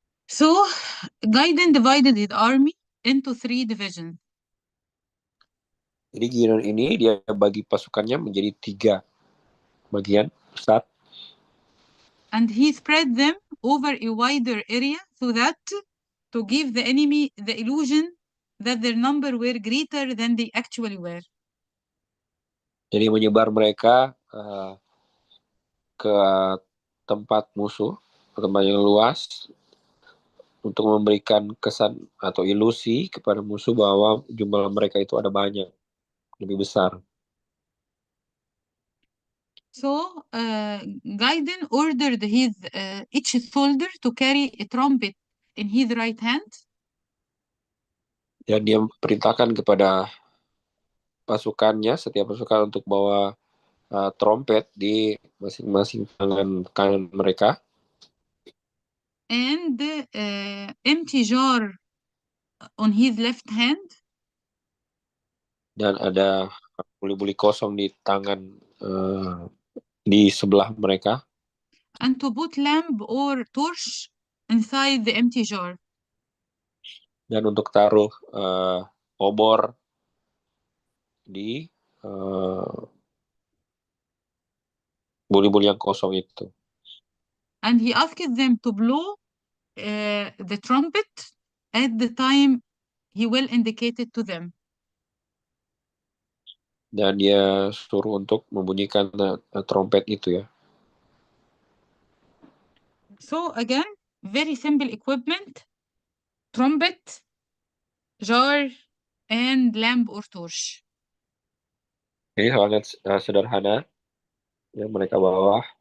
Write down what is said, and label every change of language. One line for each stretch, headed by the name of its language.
English: So, Gaiden divided his army into 3 divisions.
Indonesian: Jadi Gideon ini dia bagi pasukannya menjadi 3 bagian besar.
English: And he spread them over a wider area so that to give the enemy the illusion that their number were greater than they actually were.
Indonesian: Jadi menyebar mereka ke tempat musuh, ke tempat yang luas, untuk memberikan kesan atau ilusi kepada musuh bahwa jumlah mereka itu ada banyak, lebih besar.
English: So Gaiden ordered his each soldier to carry a trumpet in his right hand,
Indonesian: Dan dia perintahkan kepada pasukannya, setiap pasukan untuk bawa trompet di masing-masing tangan kanan mereka,
English: and empty jar on his left hand,
Indonesian: dan ada buli-buli kosong di tangan di sebelah mereka,
English: and to put lamp or torch inside the empty jar.
Indonesian: dan untuk taruh obor di buli-buli yang kosong itu.
English: And he asked them to blow the trumpet at the time he will indicate it to them.
Indonesian: Dan dia suruh untuk membunyikan trompet itu ya.
English: So again, very simple equipment, trumpet, jar, and lamp or torch.
Indonesian: Ini sangat sederhana yang mereka bawa.